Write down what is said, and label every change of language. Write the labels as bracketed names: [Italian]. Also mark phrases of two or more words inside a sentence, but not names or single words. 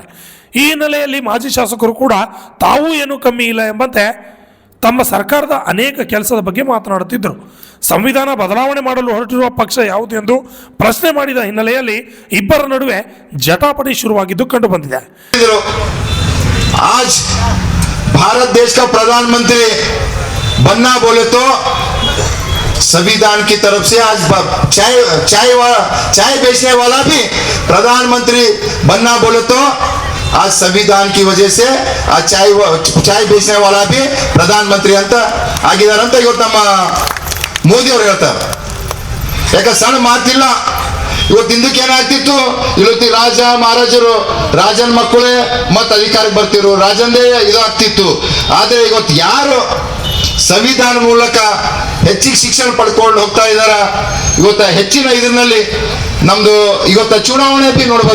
[Kannada] ಈ ಹಿನ್ನೆಲೆಯಲ್ಲಿ ಮಾಜಿ ಶಾಸಕರು ಕೂಡ ತಾವು ಏನೂ ಕಮ್ಮಿ ಇಲ್ಲ ಎಂಬಂತೆ ತಮ್ಮ ಸರ್ಕಾರದ ಅನೇಕ ಕೆಲಸದ ಬಗ್ಗೆ ಮಾತನಾಡುತ್ತಿದ್ದರು. ಸಂವಿಧಾನ ಬದಲಾವಣೆ ಮಾಡಲು ಹೊರಟಿರುವ ಪಕ್ಷ ಯಾವುದು ಎಂದು ಪ್ರಶ್ನೆ ಮಾಡಿದ ಹಿನ್ನೆಲೆಯಲ್ಲಿ ಇಬ್ಬರ ನಡುವೆ ಜಟಾಪಟಿ ಶುರುವಾಗಿದ್ದು ಕಂಡುಬಂದಿದೆ. [Hindi] भारत देश का प्रधानमंत्री बनना बोले तो संविधान की तरफ से आज चाय बेचने वाला भी प्रधानमंत्री बनना बोले तो आज संविधान की वजह से आज चाय बेचने वाला भी प्रधानमंत्री [Kannada] ಅಂತ ಆಗಿದ್ದಾರೆ ಅಂತ ಇವತ್ತು ನಮ್ಮ ಮೋದಿ ಅವರು ಹೇಳ್ತಾರೆ. ಯಾಕೆ ಸಣ್ಣ ಮಾತಿಲ್ಲ. ಇವತ್ತು ಹಿಂದಕ್ಕೆ ಏನಾಗ್ತಿತ್ತು, ಇವತ್ತು ರಾಜ ಮಹಾರಾಜರು ರಾಜನ ಮಕ್ಕಳೇ ಮತ್ತೆ ಅಧಿಕಾರಕ್ಕೆ ಬರ್ತಿರು, ರಾಜಂದೇ ಇದಾಗ್ತಿತ್ತು. ಆದ್ರೆ ಇವತ್ತು ಯಾರು ಸಂವಿಧಾನ ಮೂಲಕ ಹೆಚ್ಚಿಗೆ ಶಿಕ್ಷಣ ಪಡ್ಕೊಂಡು ಹೋಗ್ತಾ ಇದಾರ, ಇವತ್ತ ಹೆಚ್ಚಿನ ಇದರಲ್ಲಿ ನಮ್ದು ಇವತ್ತ ಚುನಾವಣೆ ಬಿ ನೋಡ್ಬೋದು.